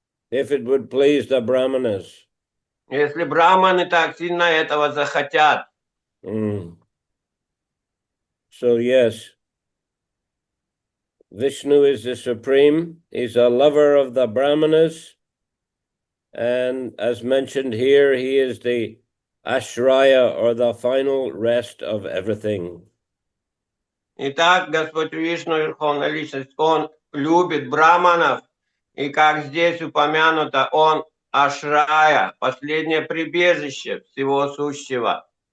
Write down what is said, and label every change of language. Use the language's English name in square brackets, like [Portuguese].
[English] If it would please the Brahmanas. [Russian] Если брахманы так сильно этого захотят. [English] So yes, Vishnu is the supreme. He's a lover of the Brahmanas. And as mentioned here, he is the ashraya, or the final rest of everything. [Russian] Итак, Господь Вишну, Верховная Личность, Он любит браманов, и как здесь упомянуто, Он ашрая, последнее прибежище всего сущего.